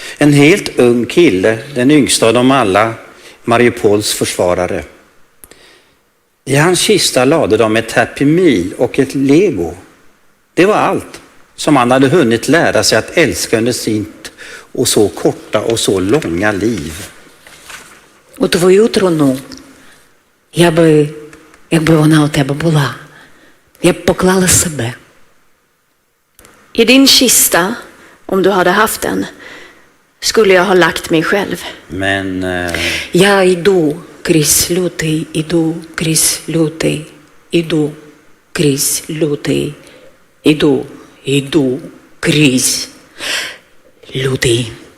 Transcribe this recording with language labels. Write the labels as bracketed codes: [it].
[sv] En helt ung kille, den yngsta av dem alla, Mariupols försvarare. I hans kista lade de ett Happy Meal och ett Lego. Det var allt som han hade hunnit lära sig att älska under sitt och så korta och så långa liv. [uk] У твою труну якби вона у тебе була, я б поклала себе. [sv] I din kista, om du hade haft den, skulle jag ha lagt mig själv. Men [uk] Я йду крізь лютий, іду крізь лютий, іду крізь лютий, іду крізь лютий.